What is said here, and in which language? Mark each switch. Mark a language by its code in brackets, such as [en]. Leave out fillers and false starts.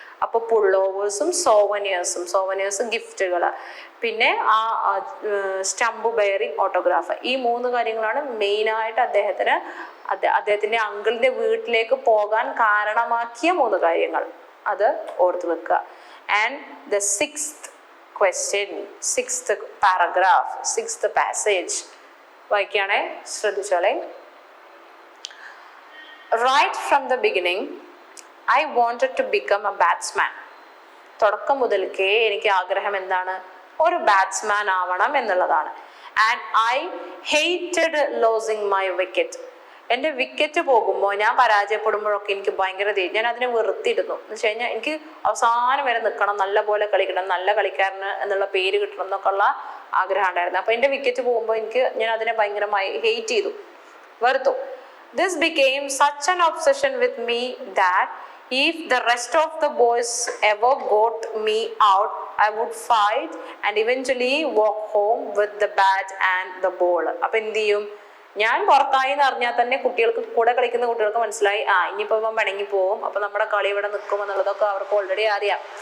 [ml] അപ്പോൾ പുള്ളോവേഴ്സും സോവനിയേഴ്സും ഗിഫ്റ്റുകൾ, പിന്നെ ആ സ്റ്റംപ് ബെയറിംഗ് ഓട്ടോഗ്രാഫ്, ഈ 3 കാര്യങ്ങളാണ് മെയിനായിട്ട് അദ്ദേഹത്തിന്റെ അങ്കിളിന്റെ വീട്ടിലേക്ക് പോകാൻ കാരണമാക്കിയ 3 കാര്യങ്ങൾ. അത് ഓർത്ത് വെക്കുക. [en] and the 6th question, 6th paragraph, 6th passage [ml] വായിക്കുകയാണെ, ശ്രദ്ധിച്ചോളെ. [en] Right from the beginning, I wanted to become a batsman. [ml] തുടക്കം മുതൽക്കേ എനിക്ക് ആഗ്രഹം എന്താണ്? ഒരു ബാറ്റ്സ്മാൻ ആവണം എന്നുള്ളതാണ്. [en] And I hated losing my wicket. [ml] എൻ്റെ വിക്കറ്റ് പോകുമ്പോൾ, ഞാൻ പരാജയപ്പെടുമ്പോഴൊക്കെ എനിക്ക് ഭയങ്കര ഞാൻ അതിനെ വെറുത്തിരുന്നു. എന്ന് വെച്ച് കഴിഞ്ഞാൽ എനിക്ക് അവസാനം വരെ നിൽക്കണം, നല്ല പോലെ കളിക്കണം, നല്ല കളിക്കാരന് എന്നുള്ള പേര് കിട്ടണം എന്നൊക്കെ ഉള്ള ആഗ്രഹം ഉണ്ടായിരുന്നു. അപ്പൊ എൻ്റെ വിക്കറ്റ് പോകുമ്പോൾ ഞാൻ അതിനെ ഭയങ്കരമായി ഹെയ്റ്റ് ചെയ്തു, വെറുത്തു. [en] This became such an obsession with me that if the rest of the boys ever got me out, I would fight and eventually walk home with the bat and the ball. [ml] അപ്പം എന്ത് ചെയ്യും? ഞാൻ പുറത്തായി എന്ന് അറിഞ്ഞാൽ തന്നെ കുട്ടികൾക്ക്, കൂടെ കളിക്കുന്ന കുട്ടികൾക്ക് മനസ്സിലായി ഇനിയിപ്പോ ഇവൻ പിണങ്ങി പോകും, അപ്പൊ നമ്മുടെ കളി ഇവിടെ നിൽക്കും എന്നുള്ളതൊക്കെ അവർക്ക് ഓൾറെഡി അറിയാം.